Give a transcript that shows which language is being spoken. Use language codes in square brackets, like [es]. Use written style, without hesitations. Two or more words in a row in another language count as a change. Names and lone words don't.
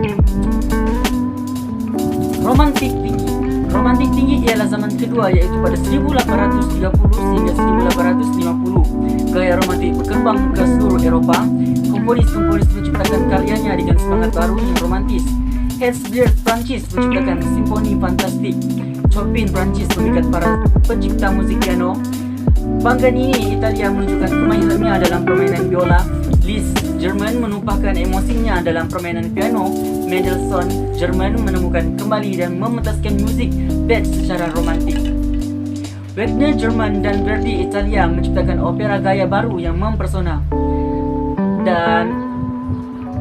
[ms] Romantik tinggi ialah zaman kedua, iaitu pada 1830 sehingga 1850. Gaya romantik berkembang ke seluruh Eropah. Komponis-komponis menciptakan karyanya dengan semangat baru yang romantis. Herzberg Prancis menciptakan simfoni fantastik. Chopin Prancis memikat para pencipta musik piano. Paganini Italia menunjukkan kemahirannya dalam permainan biola. Liszt Jerman menumpahkan emosinya dalam permainan piano. Mendelssohn Jerman menemukan kembali dan mementaskan musik Bach secara romantik. Wagner Jerman dan Verdi Italia menciptakan opera gaya baru yang mempesona.